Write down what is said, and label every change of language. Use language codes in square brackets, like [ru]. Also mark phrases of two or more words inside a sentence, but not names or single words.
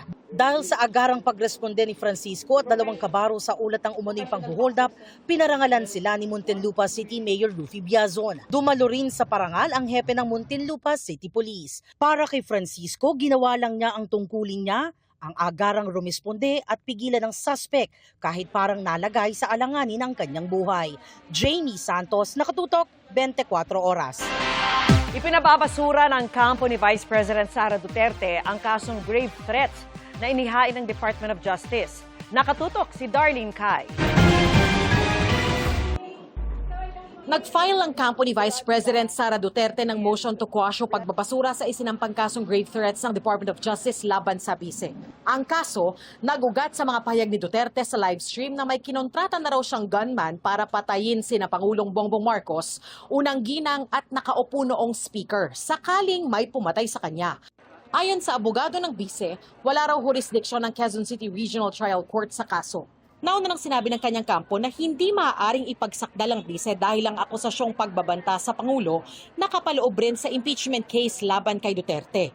[tl] Dahil sa agarang pagresponde ni Francisco at 2 kabaro sa ulat ng umano'y panghuhold up, pinarangalan sila ni Muntinlupa City Mayor Luffy Biazon. Dumalo rin sa parangal ang hepe ng Muntinlupa City Police. Para kay Francisco, ginawa lang niya ang tungkulin niya ang agarang rumisponde at pigilan ng suspect kahit parang nalagay sa alanganin ng kanyang buhay. Jamie Santos, Nakatutok, 24 Oras. Ipinababasura ng kampo ni Vice President Sara Duterte ang kasong [en] grave threats [tl] na inihain ng Department of Justice. Nakatutok si Darlene Kai. Nag-file ang kampo ni Vice President Sara Duterte ng [en] motion to quash [tl] o pagbabasura sa isinampang kasong [en] grave threats [tl] ng Department of Justice laban sa bise. Ang kaso, nagugat sa mga pahayag ni Duterte sa [en] live stream [tl] na may kinontrata na raw siyang gunman para patayin sina Pangulong Bongbong Marcos, unang ginang at nakaupo noong speaker, sakaling may pumatay sa kanya. Ayon sa abogado ng bise, wala raw jurisdiksyon ng Quezon City Regional Trial Court sa kaso. Nauna nang sinabi ng kanyang kampo na hindi maaaring ipagsakdal ang bise dahil ang akusasyong pagbabanta sa Pangulo nakapaloob rin sa impeachment case laban kay Duterte.